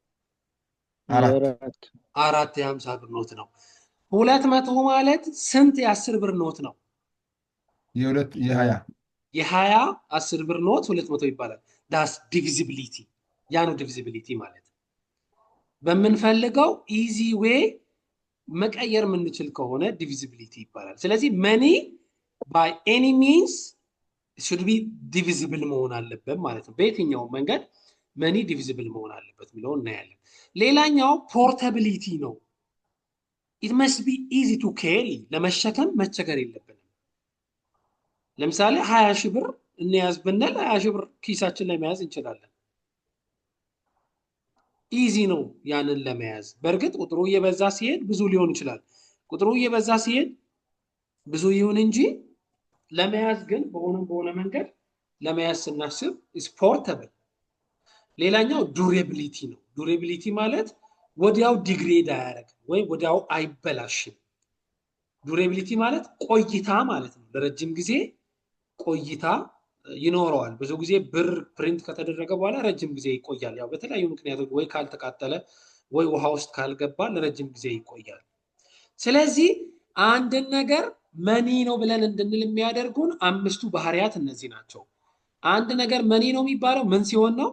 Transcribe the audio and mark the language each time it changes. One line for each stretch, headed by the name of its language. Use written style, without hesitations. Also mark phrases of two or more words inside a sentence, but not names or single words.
Amharic: አራት የ50 ብር ኖት ነው። 200 ማለት ስንት የ10 ብር ኖት ነው? የ20 10 ብር ኖት 200 ይባላል።
English: that's divisibility።
Amharic: ያ ነው ዲቪዚቢሊቲ ማለት። በምንፈልገው
English: easy way
Amharic: መቀየር የምንችል ከሆነ ዲቪዚቢሊቲ ይባላል። ስለዚህ መኒ
English: by any means should be divisible
Amharic: መሆን አለበት ማለት ነው። በየትኛው መንገድ መኒ ዲቪዚብል መሆን አለበት የሚለውን እናያለን። ሌላኛው ፖርታቢሊቲ ነው።
English: it must be easy to carry።
Amharic: ለመሸከም መቸገር የለብንም። ለምሳሌ 20 ሺህ ብር እንያዝ ብንል 20 ሺህ ብር ኪሳችን ላይ መያዝ እንችላለን። ኢዚ ነው ያንን ለመያዝ። በእርግጥ ቁጥሩ እየበዛ ሲሄድ ብዙ ሊሆን ይችላል። ቁጥሩ እየበዛ ሲሄድ ብዙ ይሁን እንጂ ለመያዝ ግን በሆነ መንገድ ለመያዝ ስናስብ
English: is portable።
Amharic: ሌላኛው ዱሬቢሊቲ ነው። ዱሬቢሊቲ ማለት ወዲያው ዲግሬድ አያደርግም ወይ ወዲያው አይበላሽም። ዱሬቢሊቲ ማለት ቆይታ ማለት ነው። ለረጅም ጊዜ ቆይታ ይኖረዋል። ብዙ ጊዜ ብር ፕሪንት ከተደረገ በኋላ ረጅም ጊዜ ይቆያል። ያው በተለያዩ ምክንያቶች ወይ ካልተቃጠለ ወይ ውሃ ውስጥ ካልገባ ለረጅም ጊዜ ይቆያል። ስለዚህ አንድን ነገር መኒ ነው ብለን እንድንል የሚያደርጉን 5ቱ ባህሪያት እነዚህ ናቸው። አንድ ነገር መኒ ነው የሚባለው ምን ሲሆን ነው?